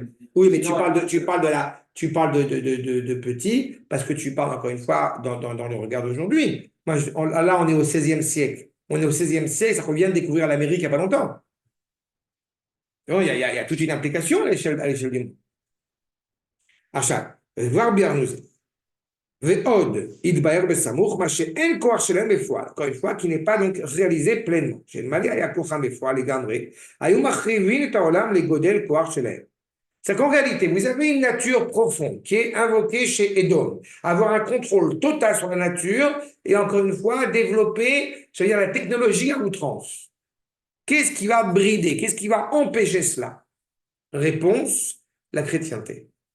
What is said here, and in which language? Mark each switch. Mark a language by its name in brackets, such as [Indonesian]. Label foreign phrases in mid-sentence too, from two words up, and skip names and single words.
[French] Oui, mais Non, tu parles de petits, parce que tu parles encore une fois dans le regard d'aujourd'hui. Là, on est au XVIe siècle. On est au XVIe siècle, ça revient de découvrir l'Amérique il n'y a pas longtemps. Donc, il y a toute une implication à l'échelle du monde. [Hebrew] עכשיו, כבר ביארנו זה. ועוד, התבהר בסמוך, מה שאין כוח שלהם בפועל, [French] encore une fois, qui n'est pas donc réalisé pleinement. [Hebrew] שאלמלא היה כוחם בפועל לגמרי, היו מחריבים את העולם לגודל כוח שלהם. [French] C'est qu'en réalité, vous avez une nature profonde qui est invoquée chez Edom. Avoir un contrôle total sur la nature et encore une fois, développer, c'est-à-dire la technologie à outrance. Qu'est-ce qui va brider? Qu'est-ce qui va empêcher cela? Réponse, la chrétienté.